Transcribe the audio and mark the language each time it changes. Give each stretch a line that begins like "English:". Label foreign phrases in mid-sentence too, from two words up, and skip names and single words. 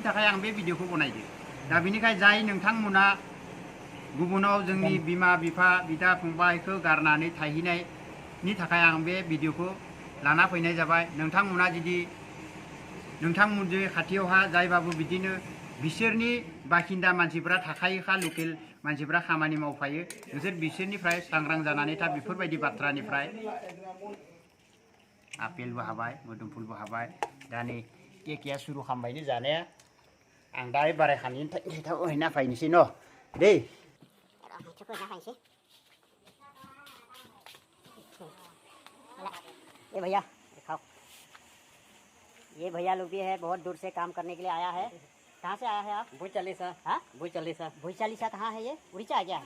Bodo: थाखाय आं बे भिडिअखौ बनायदो दा बिनिखाय जाय नोंथांमोना गुबुनाव जोंनि बिमा बिफा बिदा फंबायखौ गारनानै थाहैनायनि थाखाय आं बे भिडिअखौ लाना फैनाय जाबाय नोंथांमोना जुदि नोंथांमोननि खाथियावहा जायबाबो बिदिनो बिसोरनि बाखिन्दा मानसिफ्रा थाखायोखा लकेल मानसिफ्रा खामानि मावफायो नोंसोर बिसोरनिफ्राय सांग्रां जानानै था बेफोरबायदि बाथ्रानिफ्राय आपेलबो हाबाय मोदोमफुलबो हाबाय दा नै केकआ सुरु खालामबायनो जानाया आं दा बारायखानायनि थाखाय हैना फैनोसै न' दे
Hindi: ये भैया खाओ ये भैया लोग भी है बहुत दूर से काम करने के लिए आया है कहाँ से आया है आप भूचालीसा हाँ भूचालीसा भूचालीसा कहाँ है ये उड़ीसा है क्या